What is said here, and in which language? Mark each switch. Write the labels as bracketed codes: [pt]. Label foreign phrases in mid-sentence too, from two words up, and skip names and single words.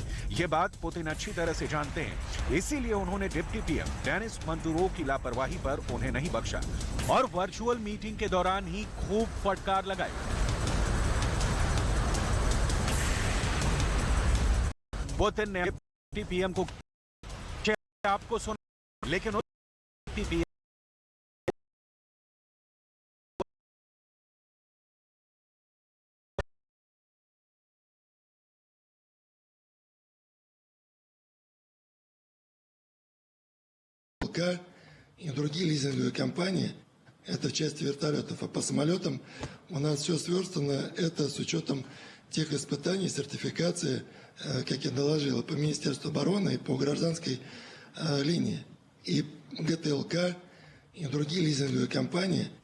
[hi] ये बात पुतिन अच्छी तरह से जानते हैं, इसीलिए उन्होंने [en] deputy PM [hi] डेनिस मंतुरोव की लापरवाही पर उन्हें नहीं बख्शा और [en] virtual meeting [hi] के दौरान ही खूब फटकार लगाई। पुतिन ने [en] deputy PM [hi] को आपको सुना, लेकिन [en] deputy PM [ru] и другие лизинговые компании, это в части вертолетов, а по самолетам у нас все сверстано, это с учетом тех испытаний, сертификации, как я доложил, по Министерству обороны и по гражданской линии. И ГТЛК, и другие лизинговые компании.